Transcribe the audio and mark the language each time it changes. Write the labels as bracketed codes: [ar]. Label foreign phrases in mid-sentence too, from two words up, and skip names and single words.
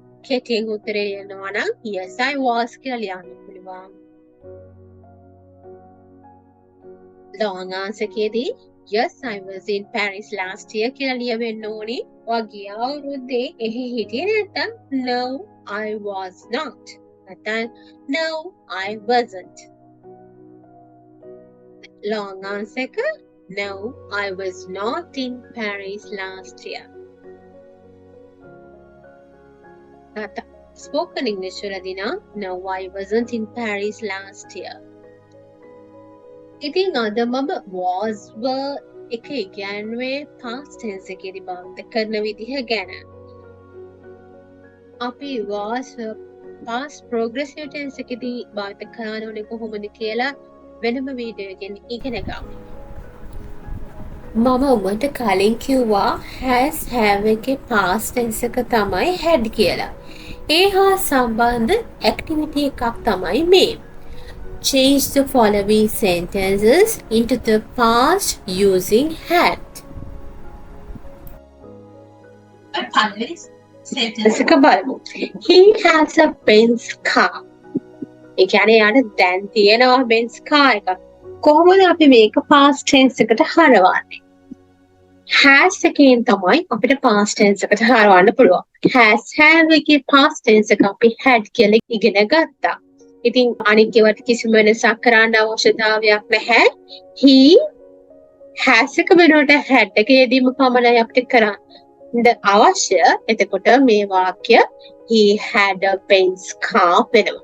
[si] කෙටියෙන් උත්තරේ ලියනවා නම් [en] yes I was [si] කියලා ලියන්න පුළුවන්. [en] long answer එකේදී yes I was in Paris last year [si] කියලා ලියවෙන්න ඕනේ. ඔයා ගිය අවුරුද්දේ එහි හිටියේ නැත්නම් [en] no I was not. නැත්නම් no I wasn't. long answer එක no I was not in Paris last year. Spoken English [si] වලදී නම් [en] no I wasn't in Paris last year. [si] ඉතින් අද මම [en] was were [si] එක ඉගැන්වුවේ [en] past tense [si] එකේදී භාවිත කරන විදිහ ගැන. අපි was [en] past progressive tense [si] එකේදී භාවිත කරන්න ඕනේ කොහොමද කියලා වෙනම වීඩියෝ එකකින් ඉගෙන ගමු. මම ඔබට කලින් කිව්වා [en] has have [si] එකේ [en] past tense [si] එක තමයි had කියලා. ඒ හා සම්බන්ධ activity එකක් තමයි මේ. [en] Change the following sentences into the past using had. [si] පළවෙනි sentence එක බලමු. [en] He has a Benz car. [si] ඒ කියන්නේ යාට දැන් තියෙනවා Benz car එකක්. කොහොමද අපි මේක [en] past tense [si] එකට හරවන්නේ? has එකෙන් තමයි අපිට [en] past tense [si] එකට හරවන්න පුළුවන්. [en] has have [si] එකේ [en] past tense [si] එක අපි had කියලා ඉගෙන ගත්තා. ඉතින් අනිත් ඒවාට කිසිම වෙනසක් කරන්න අවශ්‍යතාවයක් නැහැ. [en] He has [si] එක වෙනුවට had එක යෙදීම පමණයි අපිට කරන්න අවශ්‍ය. එතකොට මේ වාක්‍ය [en] he had a Benz car [si] වෙනවා.